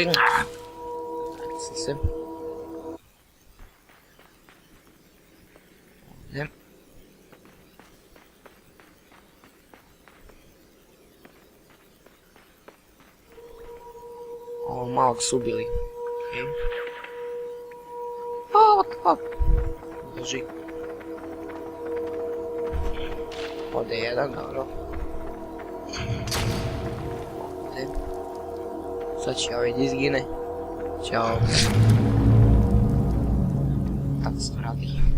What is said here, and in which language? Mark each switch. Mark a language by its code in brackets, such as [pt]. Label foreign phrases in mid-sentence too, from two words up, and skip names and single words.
[bs] Sam se. Ovdje. Ovo malog su ubili. Okej. O, [en] what the fuck? [bs] Beži. Ovdje je jedan, dobro. Ovdje. Sad će ovaj da izgine. Ćao. Tako se to radi.